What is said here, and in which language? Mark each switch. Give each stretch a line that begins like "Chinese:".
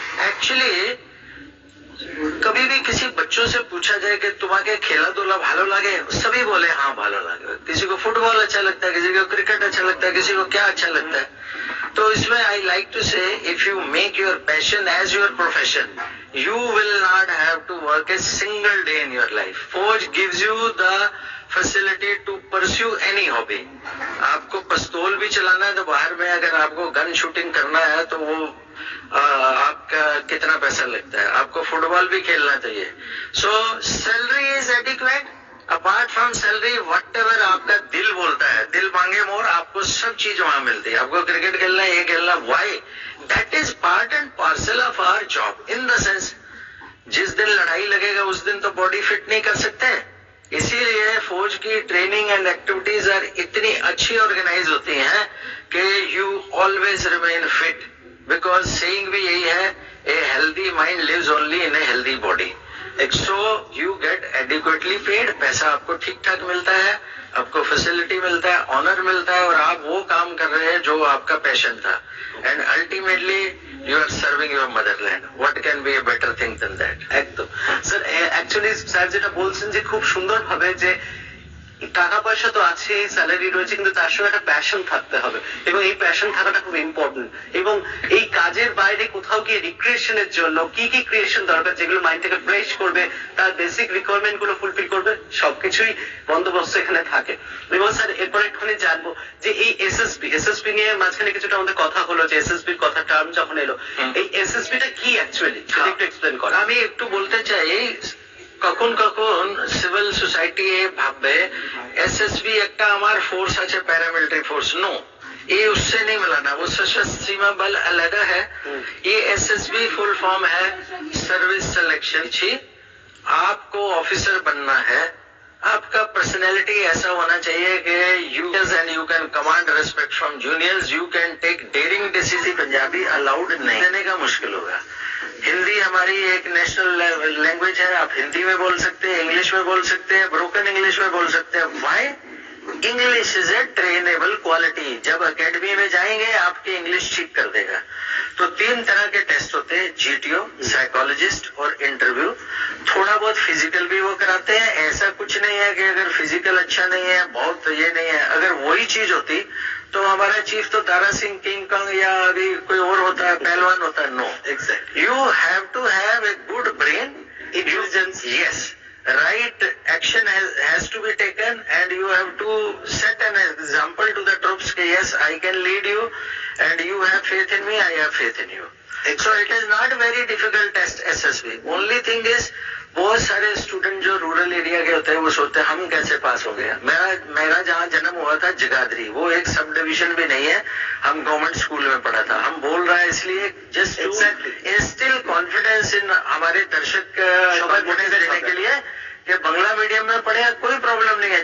Hindi: Actually कभी भी किसी बच्चों से पूछा जाए कि
Bangla: तुम्हारे खेला धूला भालो लागे,
Hindi: सभी बोले हाँ भालो लागे। किसी को फुटबॉल अच्छा लगता है, किसी को क्रिकेट अच्छा लगता है, किसी को क्या अच्छा लगता है। तो इसमें
English: I like to say if you make your passion as your profession you will not have to work a single day in your life. Forge gives you the facility to pursue any hobby.
Hindi: आपको पिस्तौल भी चलाना है तो बाहर में अगर आपको गन शूटिंग करना है तो वो आपका कितना पैसा लगता है, आपको फुटबॉल भी खेलना चाहिए.
English: So salary is adequate. Apart from salary whatever
Hindi: आपका दिल बोलता है, दिल मांगे मोर, आपको सब चीज वहां मिलती है. आपको क्रिकेट खेलना है, ये खेलना,
English: Why that is part and parcel of our job. In the sense
Hindi: जिस दिन लड़ाई लगेगा उस दिन तो बॉडी फिट नहीं कर सकते. इसीलिए फौज की ट्रेनिंग एंड एक्टिविटीज आर इतनी अच्छी ऑर्गेनाइज होती हैं कि
English: You always remain fit. Because saying
Hindi: भी यही है,
English: A healthy mind lives only in a healthy body. So you get adequately paid.
Hindi: पैसा आपको ठीक ठाक मिलता है, आपको फैसिलिटी मिलता है, ऑनर मिलता है, और आप वो काम कर रहे हैं जो आपका पैशन था.
English: And ultimately you are serving your motherland. What can be a better thing than that.
Bangla: একদম স্যার, অ্যাকচুয়ালি স্যার যেটা বলছেন যে খুব সুন্দর ভাবে যে টাকা পয়সা তো আছে, স্যালারি রয়েছে, কিন্তু তার সঙ্গে একটা প্যাশন থাকতে হবে, এবং এই প্যাশন থাকাটা খুব ইম্পর্টেন্ট. এবং এই কাজের বাইরে কোথাও গিয়ে রিক্রিয়েশনের জন্য কি কি ক্রিয়েশন দরকার, যেগুলো মাইন্ডটাকে ফ্রেশ করবে, তার বেসিক রিকোয়ারমেন্ট গুলো ফুলফিল করবে, সবকিছুই বন্দোবস্ত এখানে থাকে. এবং স্যার এরপর একটুখানি জানবো যে এই এসএসপি নিয়ে মাঝখানে কিছুটা আমাদের কথা হলো, যে এসএসপির কথা টার্ম যখন এলো, এই এসএসপিটা কি অ্যাকচুয়ালি সেটা একটু এক্সপ্লেন করেন. আমি একটু বলতে চাই, কখন কখন সিভিল সোসাইটি ভাববে এসএসবি একটা আমার ফোর্স আছে, প্যারামিলিটারি फोर्स.
Hindi: नो, ये उससे नहीं मिलाना. वो सशस्त्र सीमा बल अलग है. ये एसएसबी फुल फॉर्म है सर्विस सिलेक्शन. आपको ऑफिसर बनना है, आपका पर्सनैलिटी ऐसा होना चाहिए कि
English: You can command respect from juniors, you can take daring decision.
Hindi: Punjabi allowed नहीं देने का मुश्किल होगा. हिंदी हमारी एक नेशनल लैंग्वेज है, आप हिंदी में बोल सकते हैं, इंग्लिश में बोल सकते हैं, ब्रोकन इंग्लिश में बोल सकते हैं.
English: Why? English is a trainable quality.
Hindi: जब एकेडमी में जाएंगे आपकी इंग्लिश ठीक कर देगा. तो 3 तरह के टेस्ट होते हैं, जीटीओ, साइकोलॉजिस्ट और इंटरव्यू. थोड़ा बहुत फिजिकल भी वो कराते हैं. ऐसा कुछ नहीं है कि अगर फिजिकल अच्छा नहीं है, बहुत ये नहीं है. अगर वही चीज होती तो हमारा चीफ तो दारा सिंह, किंग कंग या अभी कोई और होता है, पहलवान होता है. No, exact.
English: You have to have a good brain, intelligence. Yes, right action has to be taken, and you have to set an example to the troops that yes, I can lead you and you have faith in me, I have faith in you. So it is not very difficult test SSB. Only thing is
Hindi: बहुत सारे student जो rural area के होते हैं वो सोचते हैं हम कैसे पास हो गया. मेरा जहाँ जन्म हुआ था जगाधरी, वो एक सब डिविजन भी नहीं है, हम गवर्नमेंट स्कूल में पढ़ा था. हम बोल रहे हैं इसलिए
English: just to instill confidence in
Hindi: हमारे दर्शक देने के लिए कि बांग्ला मीडियम में पढ़े कोई प्रॉब्लम नहीं है.